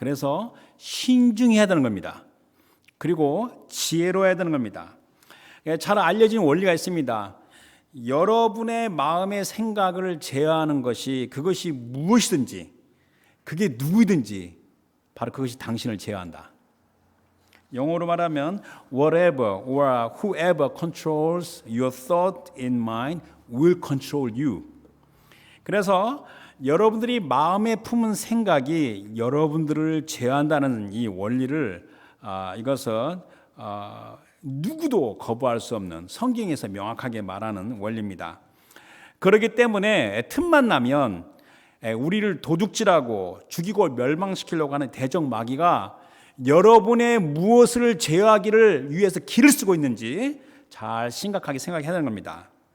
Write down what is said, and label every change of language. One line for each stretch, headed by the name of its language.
Korean: 그래서 신중해야 되는 겁니다. 그리고 지혜로워야 되는 겁니다. 잘 알려진 원리가 있습니다. 여러분의 마음의 생각을 제어하는 것이, 그것이 무엇이든지, 그게 누구든지 바로 그것이 당신을 제어한다. 영어로 말하면
English: whatever or whoever controls your thought and mind will control you.
Korean: 그래서 여러분들이 마음에 품은 생각이 여러분들을 제어한다는 이 원리를 이것은 누구도 거부할 수 없는 성경에서 명확하게 말하는 원리입니다. 그렇기 때문에 틈만 나면 우리를 도둑질하고 죽이고 멸망시키려고 하는 대적 마귀가 여러분의 무엇을 제어하기를 위해서 길을 쓰고 있는지 잘 심각하게 생각해야 하는 겁니다.